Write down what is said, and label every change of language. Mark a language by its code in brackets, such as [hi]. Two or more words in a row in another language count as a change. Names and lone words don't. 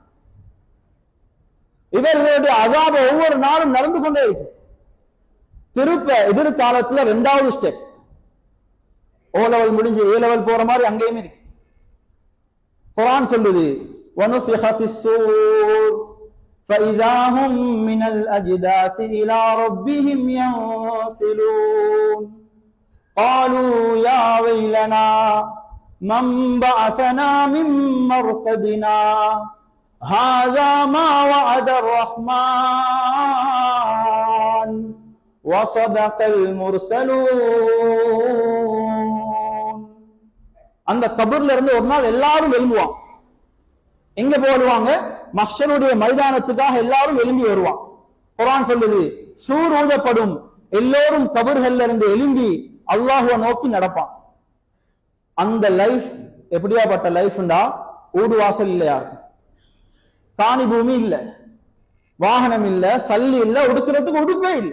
[ta] இவர்களுடைய அஸாப் ஒவ்வொரு நாளும் நடந்து கொண்டே இருக்கு. திருப்ப எதிர்காலத்துல 2வது ஸ்டெப், ஓ லெவல் முடிஞ்சு ஏ லெவல் போற மாதிரி அங்கேயுமே இருக்கு. குர்ஆன் சொல்லுது, [ar] ونفخ في الصور فإذا هم من الأجداث إلى ربهم ينسلون قالوا يا ويلنا من بعثنا من مرقدنا هذا ما وعد الرحمن وصدق المرسلون. [ta] அந்த கபர்ல இருந்து ஒரு நாள் எல்லாரும் எழும்புவாங்க. எங்க போடுவாங்க? மஹ்ஷருடைய மைதானத்துக்காக எல்லாரும் எழும்பி வருவான். குர்ஆன் சொல்லுது, சூர் ஊதப்படும், எல்லோரும் கபர்கள்ல இருந்து எழும்பி அல்லாஹ்வை நோக்கி நடப்பான். அந்த லைஃப் எப்படியாப்பட்ட லைஃப்ண்டா, ஊடு வாசல் இல்ல, யாருக்கும் காணி பூமி இல்ல, வாகனம் இல்ல, சல்லி இல்ல, உடுக்கிறதுக்கு உடுப்பே இல்ல.